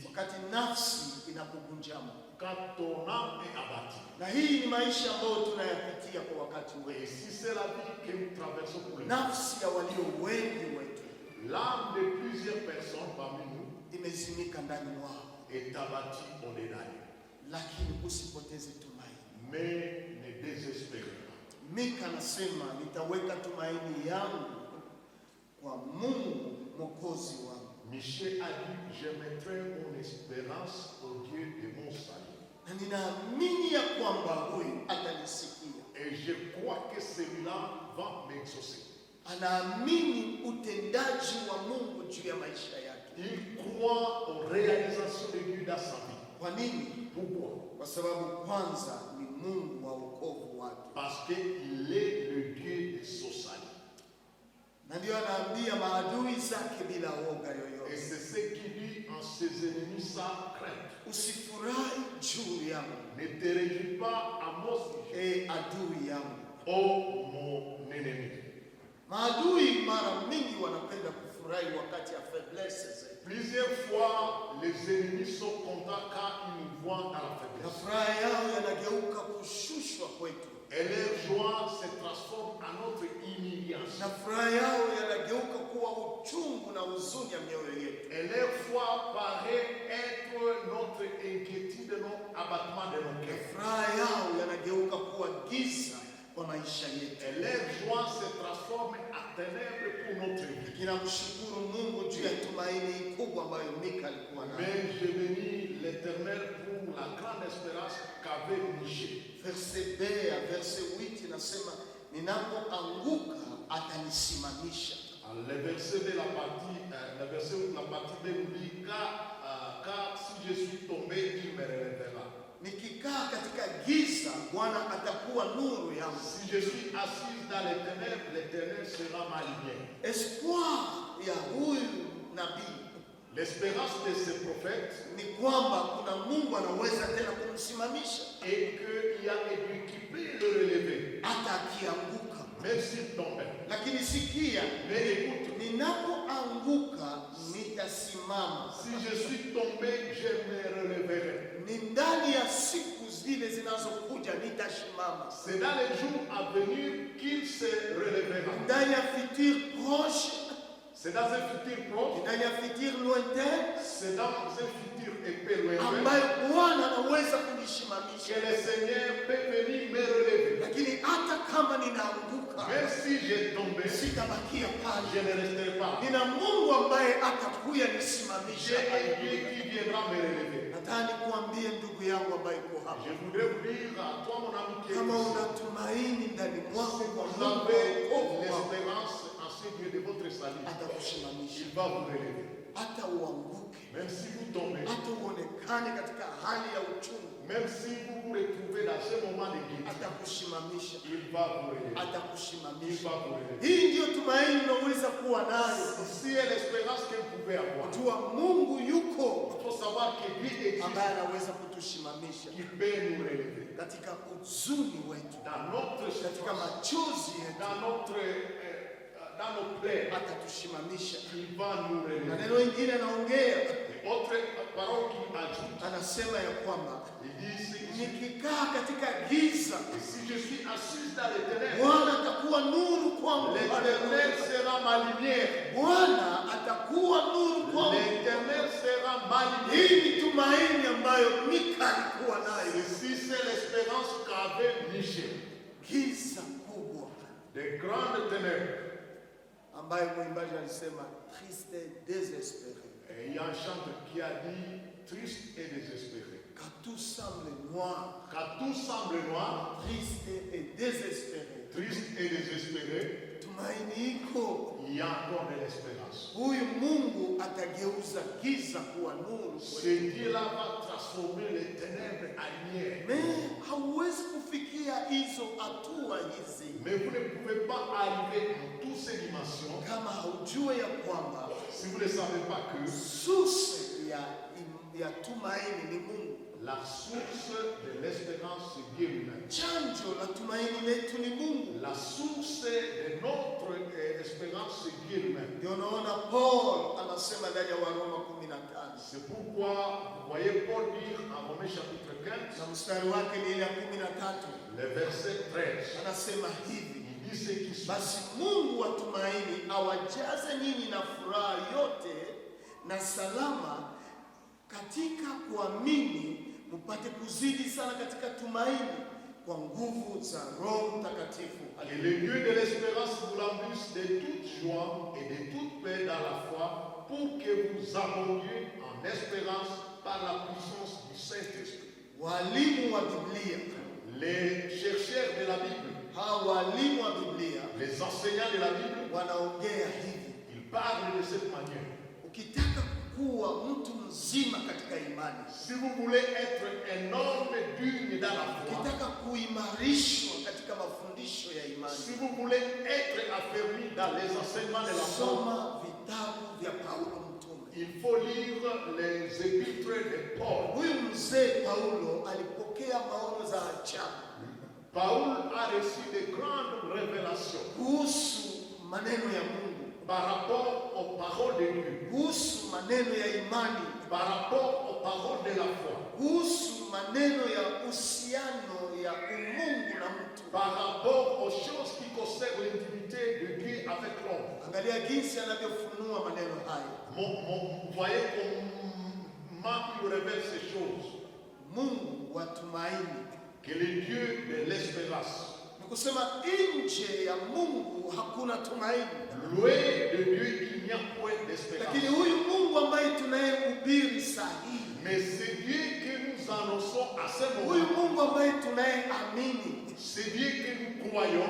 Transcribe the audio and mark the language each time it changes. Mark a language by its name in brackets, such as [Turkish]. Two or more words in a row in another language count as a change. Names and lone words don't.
[Swahili] Wakati nafsi inapogunjama. [French] Quand ton âme est abattue. [Swahili] Na hii ni maisha ambayo tunayapitia kwa wakati [French] Et [Swahili] wetu. [French] si c'est la vie que nous traversons pour le moment, [Swahili] Nafsi ya walio wengi wetu [French] l'âme de plusieurs personnes parmi nous [Swahili] imezimika ndani mwao, [French] est abattue au-dedans d'eux. [Swahili] lakini usipoteze tumaini. [French] Mais ne désespérez pas. [Swahili] Mika anasema nitaweka tumaini yangu kwa Mungu mwokozi wangu. [French] Michel a dit, je mettrai mon espérance au Dieu de mon salut. [Swahili] Na ninaamini ya kwamba huyu atanisikia. [French] Et je crois que celui-là va m'exaucer. [Swahili] Anaamini utendaji wa Mungu juu ya maisha yake. [French] Il croit aux réalisations de Dieu dans sa vie. [Swahili] Kwa nini? [French] Pourquoi? [Swahili] Kwa sababu kwanza ni Mungu wa wokovu wake. [French] Parce qu'il est le Dieu de son salut. [Swahili] Na ndio anaambia maadui zake bila woga [French] Et [Swahili] yoyote, [French] c'est ce qu'il dit en ses ennemis sans crainte. [Swahili] usifurahi juu yangu, [French] Ne te réjouis pas à mon sujet, [Swahili] adui yangu. [French] ô mon ennemi. [Swahili] Maadui mara mingi wanapenda kufurahi wakati ya faiblesse zetu, [French] Plusieurs fois, les ennemis sont contents quand ils nous voient dans la [Swahili] na [French] faiblesse. [Swahili] furaha yao yanageuka kushushwa kwetu, [French] Et leur joie se transforme en notre humiliation. [Swahili] na furaha yao yanageuka kuwa uchungu na huzuni ya mioyo yetu, [French] Et leur foi paraît être notre inquiétude, notre abattement de nos [Swahili] na [French] cœurs. [Swahili] furaha yao yanageuka kuwa giza kwa maisha yetu. [French] Et leur joie se transforme en ténèbres pour notre vie. [Swahili] Ninamshukuru Mungu juu ya tumaini kubwa ambayo Mika alikuwa nayo. [French] Mais je bénis l'Éternel pour la grande espérance qu'avait Michel. [Swahili] Verse B ya verse 8 inasema ninapoanguka atanisimamisha. [French] Le verset de la partie B nous dit car si je suis tombé, il me relèvera. [Swahili] Nikikaa katika giza, Bwana atakuwa nuru yangu. [French] Si je suis assis dans les ténèbres, l'Éternel sera ma lumière. [Swahili] Espoir ya huyu nabii, [French] l'espérance de ce prophète [Swahili] ni kwamba kuna Mungu anaweza tena kumsimamisha, [French] et qu'il y a quelqu'un qui peut le relever [Swahili] hata akianguka, [French] même s'il tombe. [Swahili] Lakini sikia, [French] mais écoute, [Swahili] ninapoanguka nitasimama. [French] Si je suis tombé, je me relèverai. [Swahili] Ni ndani ya siku zile zinazokuja nitasimama. [French] C'est dans les jours à venir qu'il se relèvera. [Swahili] Ndani ya [French] futur proche, c'est dans un futur proche, [Swahili] ndani ya [French] futur lointain, c'est dans un futur épais lointain, [Swahili] ambayo Bwana anaweza kunisimamisha. [French] que le Seigneur peut venir me relever. [Swahili] Lakini hata kama ninaanguka, [French] même si j'ai tombé, [Swahili] sitabakia pale. [French] je ne resterai pas. [Swahili] Nina Mungu ambaye atakuja nisimamisha. [French] J'ai un Dieu qui viendra me relever. [Swahili] Nataka kuambia ndugu yangu ambaye uko hapa, [French] je voudrais vous dire à toi mon ami qui est [Swahili] kama [French] ici, [Swahili] unatumaini ndani mwako kwa [French] vous [Swahili] Mungu, [French] avez l'espérance en ce Dieu de votre salut, [Swahili] atakusimamisha. [French] il va vous relever. [Swahili] Hata uanguke, [French] Même si vous tombez, [Swahili] hata uonekane katika hali ya uchungu, [French] même si vous vous retrouvez dans ce moment de guérison, [Swahili] atakusimamisha. [French] il va vous relever. Il [Swahili] Atakusimamisha. [French] va vous relever. [Swahili] Hii ndio tumaini unaweza kuwa nayo. [French] Si est l'espérance que vous pouvez avoir, [Swahili] Jua Mungu yuko [French] il faut savoir que Dieu existe, [Swahili] ambaye anaweza kutusimamisha [French] qui peut nous relever. [Swahili] katika huzuni wetu, [French] Dans notre [Swahili] katika [French] situation, [Swahili] machozi yetu, [French] dans nos plaies, [Swahili] atatusimamisha. [French] il va nous [Swahili] Na [French] relever. [Swahili] neno lingine anaongea, [French] Et autre parole qu'il ajoute, [Swahili] anasema ya kwamba [French] il dit ici, [Swahili] nikikaa katika giza, [French] et si je suis assis dans les ténèbres, [Swahili] Bwana atakuwa nuru kwangu. [French] l'Éternel sera ma lumière. [Swahili] Bwana atakuwa nuru kwangu. [French] L'Éternel sera ma lumière. [Swahili] Hii ni tumaini ambayo Mika alikuwa nayo. [French] Ceci, c'est l'espérance qu'avait Michel. [Swahili] Giza kubwa [French] Des grandes ténèbres. [Swahili] ambayo mwimbaji alisema [French] triste désespéré. Et il y a un chanteur qui a dit triste et désespéré. Quand tout semble noir, Quand tout semble noir, triste et désespéré, triste et désespéré, [Swahili] tumaini iko. [French] il y a encore de l'espérance. [Swahili] Huyu Mungu atageuza giza kuwa nuru. [French] Ce Dieu-là va transformer les ténèbres en lumière. [Swahili] Mais hauwezi kufikia hizo hatua hizi [French] Mais vous ne pouvez pas arriver dans toutes ces dimensions [Swahili] kama haujue ya kwamba [French] si vous ne savez pas que [Swahili] source ya tumaini ni Mungu. [French] la source de l'espérance, c'est Dieu lui-même. [Swahili] Chanjo la tumaini letu ni Mungu. [French] La source de notre espérance, c'est Dieu lui-même. [Swahili] Ndio naona Paul anasema ndani ya Waroma 15 [French] C'est pourquoi vous voyez Paul dire en Romains chapitre 15, [Swahili] na mstari wake ni ile ya 13, [French] le verset 13. [Swahili] anasema hivi: [French] Il dit ce qui suit. [Swahili] basi Mungu wa tumaini awajaze nyinyi na furaha yote na salama katika kuamini, mpate kuzidi sana katika tumaini kwa nguvu za Roho Mtakatifu. [French] Et le Dieu de l'espérance vous remplisse de toute joie et de toute paix dans la foi, pour que vous abondiez en espérance par la puissance du Saint-Esprit. [Swahili] Walimu wa Biblia, [French] Les chercheurs de la Bible, [Swahili] hawa walimu wa Biblia [French] les enseignants de la Bible, [Swahili] wanaongea hivi: [French] ils parlent de cette manière. [Swahili] ukitaka kuwa mtu mzima katika imani, [French] Si vous voulez être un homme digne dans la foi, [Swahili] ukitaka kuimarishwa katika mafundisho ya imani, [French] si vous voulez être affermi dans les enseignements de la foi, [Swahili] soma vitabu vya Paulo mtume. [French] il faut lire les épîtres de Paul. [Swahili] Huyu mzee Paulo alipokea maono za ajabu [French] Paul a reçu de grandes révélations [Swahili] kuhusu maneno ya Mungu, [French] par rapport aux paroles de Dieu, [Swahili] kuhusu maneno ya imani, [French] par rapport aux paroles de la foi, [Swahili] kuhusu maneno ya uhusiano ya umungu na mtu. [French] par rapport aux choses qui concernent l'intimité de Dieu avec l'homme. [Swahili] Angalia jinsi anavyofunua maneno haya. [French] Vous voyez comment il révèle ces choses. [Swahili] Mungu wa tumaini, [French] Que le Dieu de l'espérance. [Swahili] ni kusema nje ya Mungu hakuna tumaini. [French] Loin de Dieu, il n'y a point d'espérance. [Swahili] Lakini huyu Mungu ambaye tunayehubiri sahihi, [French] Mais c'est Dieu que nous annonçons à ce [Swahili] huyu [French] moment. [Swahili] Mungu ambaye tunayeamini, [French] C'est Dieu que nous croyant,